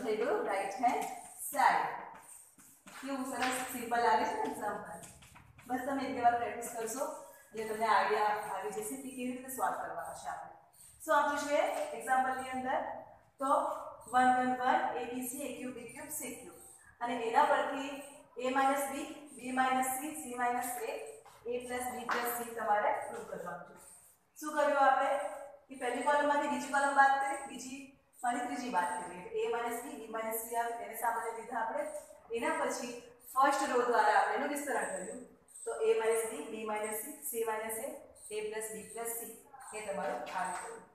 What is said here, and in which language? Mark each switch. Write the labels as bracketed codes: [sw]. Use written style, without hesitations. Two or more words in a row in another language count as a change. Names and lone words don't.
[gu] થઈ ગયું [en] right hand side [gu] કેવું સરસ સિમ્પલ લાગે છે ને એક્ઝામ્પલ બસ તમે એક બે વાર પ્રેક્ટિસ કરશો એટલે તમને આઈડિયા આવી જશે કે કેવી રીતે સોલ્વ કરવાનો છે આપણે સો આપણે જોઈએ એક્ઝામ્પલની અંદર તો 1 1 1 [en] abc a cube b cube c cube [gu] અને એના પરથી a [en] minus b b minus c c minus a plus b plus c [gu] તમારે પ્રૂવ કરવાનું છે શું કર્યું આપણે કે પહેલી કોલમમાંથી બીજી કોલમ બાદ કરી બીજી અને ત્રીજી બાદ કરી [en] a minus b b minus c [gu] આવે એને સામાન્ય લીધા આપણે એના પછી [en] first row [gu] દ્વારા આપણે એનું વિસ્તરણ કર્યું તો [en] a minus b b minus c c minus a plus b plus c [gu] એ તમારું આન્સર